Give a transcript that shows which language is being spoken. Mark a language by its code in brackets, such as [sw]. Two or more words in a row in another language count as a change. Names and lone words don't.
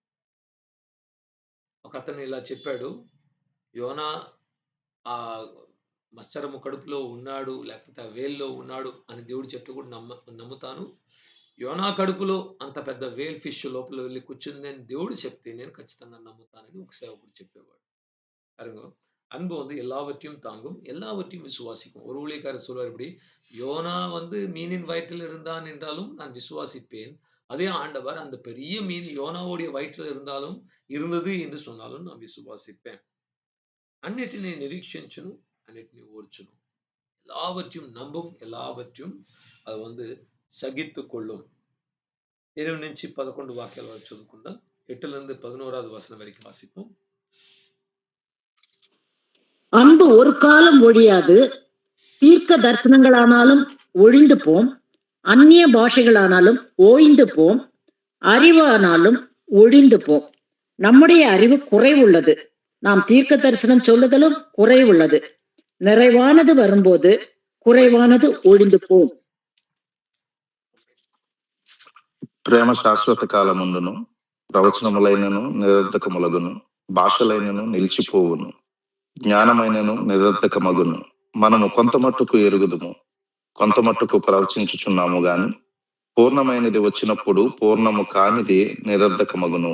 [te] ఒకతను ఇలా చెప్పాడు. యోనా ఆహ్, మత్స్యము కడుపులో ఉన్నాడు, లేకపోతే ఆ వేల్‌లో ఉన్నాడు అని దేవుడు చెప్తే కూడా నమ్ముతాను. యోనా కడుపులో అంత పెద్ద వేల్ ఫిష్ లోపల వెళ్లి కూర్చుందని దేవుడు చెప్తే నేను ఖచ్చితంగా నమ్ముతానని ఒక సేవకుడు చెప్పేవాడు. [ta] பாருங்க. அன்பு வந்து எல்லாவற்றையும் தாங்கும், எல்லாவற்றையும் விசுவாசிக்கும். ஒரு ஊழியக்காரர் சொல்வார் இப்படி, யோனா வந்து மீனின் வயிற்றில் இருந்தான் என்றாலும் நான் விசுவாசிப்பேன். அதே ஆண்டவர் அந்த பெரிய மீன் யோனாவுடைய வயிற்றில் இருந்தாலும் இருந்தது என்று சொன்னாலும் நான் விசுவாசிப்பேன். [te] అన్నిటిని నిరీక్షించును, అన్నిటిని ఓర్చును. [ta] எல்லாவற்றையும் நம்பும், எல்லாவற்றையும் அது வந்து சகித்துக் கொள்ளும். [te] 8-11 వాక్యాల వరకు చదువుకుందాం. 8-11వ వచనం వరకు వాసిப்போம். [ta] அன்பு ஒரு காலம் ஒழியாது. தீர்க்க தரிசனங்களானாலும் ஒழிந்து போம். அந்நிய பாஷைகளானாலும் ஓய்ந்து போம். அறிவானாலும் ஒழிந்து போம். நம்முடைய அறிவு குறைவுள்ளது. நாம் தீர்க்க தரிசனம் சொல்லுதலும் குறைவுள்ளது. நிறைவானது வரும்போது குறைவானது ஒழிந்து போம். [te] ప్రేమ శాశ్వత కాలముండును, ప్రవచనములైనను నిరర్ధకములగును, భాషలైనను నిలిచిపోవును, జ్ఞానమైనను నిరర్ధకమగును. మనము కొంత మట్టుకు ఎరుగుదుము, కొంత మట్టుకు ప్రవచించుచున్నాము గాని పూర్ణమైనది వచ్చినప్పుడు పూర్ణము కానిది నిరర్ధకమగును.